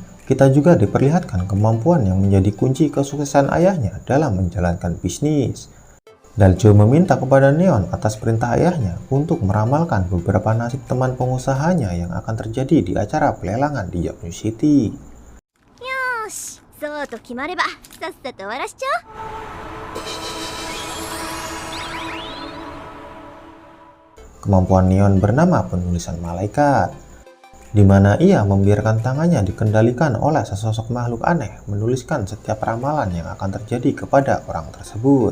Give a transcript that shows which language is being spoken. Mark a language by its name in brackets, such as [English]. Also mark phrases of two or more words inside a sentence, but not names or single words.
[Indonesian] kita juga diperlihatkan kemampuan yang menjadi kunci kesuksesan ayahnya dalam menjalankan bisnis. Daljo meminta kepada Neon atas perintah ayahnya untuk meramalkan beberapa nasib teman pengusahanya yang akan terjadi di acara pelelangan di Yoknew City. [Japanese] Yosh, そうと決まればさっさと終わらしちゃおう。 [Indonesian] Kemampuan Neon bernama penulisan malaikat, di mana ia membiarkan tangannya dikendalikan oleh sesosok makhluk aneh menuliskan setiap ramalan yang akan terjadi kepada orang tersebut.